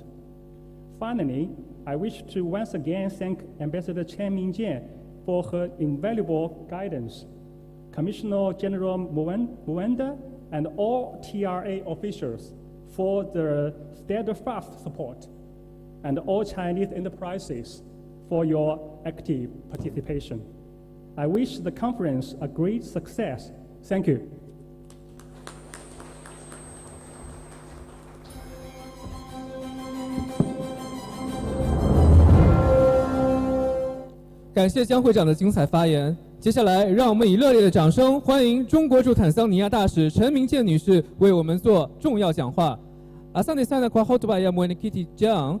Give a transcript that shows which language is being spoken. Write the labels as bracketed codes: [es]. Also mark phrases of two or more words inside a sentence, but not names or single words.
[en] Finally, I wish to once again thank Ambassador Chen Mingjian for her invaluable guidance, Commissioner General Muenda, and all TRA officials for their steadfast support, and all Chinese enterprises for your active participation. I wish the conference a great success. Thank you. [zh] 感谢江会长的精彩发言。接下来，让我们以热烈的掌声欢迎中国驻坦桑尼亚大使陈明健女士为我们做重要讲话。 [sw] Asante sana kwa hotuba ya mwenyekiti Jiang.